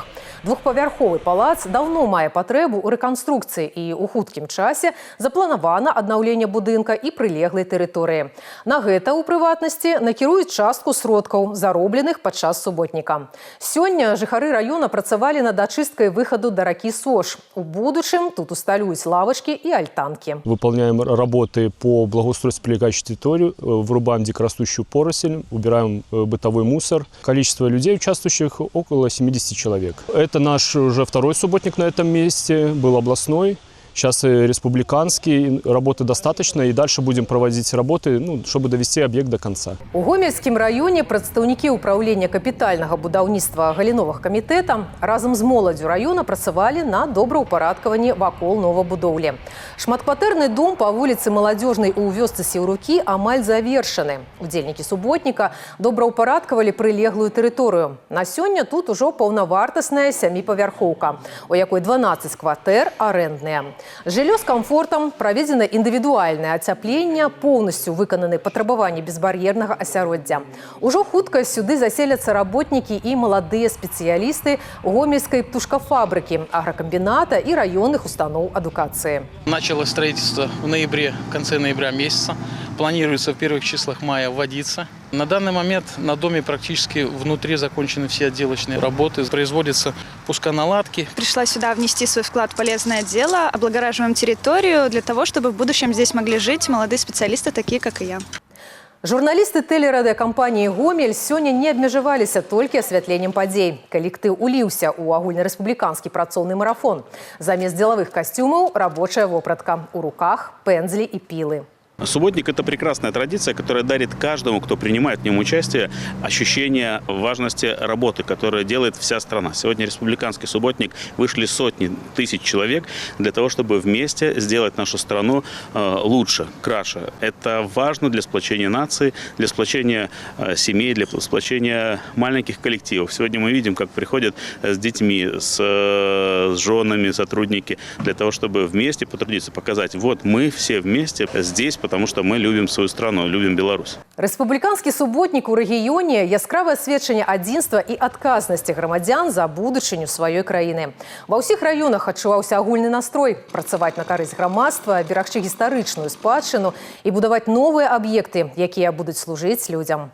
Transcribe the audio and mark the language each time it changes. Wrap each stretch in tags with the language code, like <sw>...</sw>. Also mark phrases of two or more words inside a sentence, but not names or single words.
<be>Двухпавярховы палац даўно мае патрэбу ў рэканструкцыі і ў хуткім часе запланавана аднаўленне будынка і прылеглай тэрыторыі. На гэта, у прыватнасці, накіруюць частку сродкаў, заробленых падчас суботніка. Сёння жыхары раёна працавалі над ачысткай выхаду да ракі Сош. У будучым тут усталююць лавачкі і альтанкі.</be> <ru>Выполняем работы по благоустройству прилегающей территории, вырубаем дикорастущую поросль, убираем бытовой мусор. Количество людей, участвующих, около 70 человек. Это наш уже второй субботник на этом месте, был областной. Сейчас и республиканский, работы достаточно, и дальше будем проводить работы, чтобы довести объект до конца.</ru> <be>У Гомельскім раёне прадстаўнікі ўпраўлення капітальнага будаўніцтва галіновых камітэта разам з моладдзю раёна працавалі на добраўпарадкаванні вакол новабудоўлі. Шматкватэрны дом па вуліцы Маладзёжнай у вёсцы Сеўрукі амаль завершаны. Удзельнікі суботніка добраўпарадкавалі прылеглую тэрыторыю. На сёння тут ужо паўнавартасная 7павярхоўка, у якой 12 кватэр арэндныя. Жыллё з камфортам, праведзена індывідуальнае ацяпленне, поўнасцю выкананы патрабаванні безбар'ернага асяроддзя. Ужо хутка сюды заселяцца работнікі і маладыя спецыялісты гомельскай птушкафабрыкі, агрокамбіната і раённых устаноў адукацыі.</be> <ru>Началось строительство в ноябре, в конце ноября месяца. Планируется в первых числах мая вводиться. На данный момент на доме практически внутри закончены все отделочные работы. Производятся пусконаладки. Пришла сюда внести свой вклад в полезное дело. Облагораживаем территорию для того, чтобы в будущем здесь могли жить молодые специалисты, такие как и я.</ru> <be>Журналісты тэлерадыёкампаніі «Гомель» сёння не абмежаваліся толькі асвятленнем падзей. Калектыў уліўся ў агульнарэспубліканскі працоўны марафон. Замест дзелавых касцюмаў – рабочая вопратка. У руках – пэндзлі і пілы.</be> <ru>Субботник – это прекрасная традиция, которая дарит каждому, кто принимает в нем участие, ощущение важности работы, которую делает вся страна. Сегодня республиканский субботник вышли сотни тысяч человек для того, чтобы вместе сделать нашу страну лучше, краше. Это важно для сплочения нации, для сплочения семей, для сплочения маленьких коллективов. Сегодня мы видим, как приходят с детьми, с женами сотрудники, для того, чтобы вместе потрудиться, показать, вот мы все вместе здесь, потому что мы любим свою страну, любим Беларусь.</ru> <be>Рэспубліканскі суботнік у рэгіёне – яскравае сведчанне адзінства і адказнасці грамадзян за будучыню сваёй краіны. Ва ўсіх раёнах адчуваўся агульны настрой – працаваць на карысць грамадства, берагчы гістарычную спадчыну і будаваць новыя аб'екты, якія будуць служыць людзям.</be>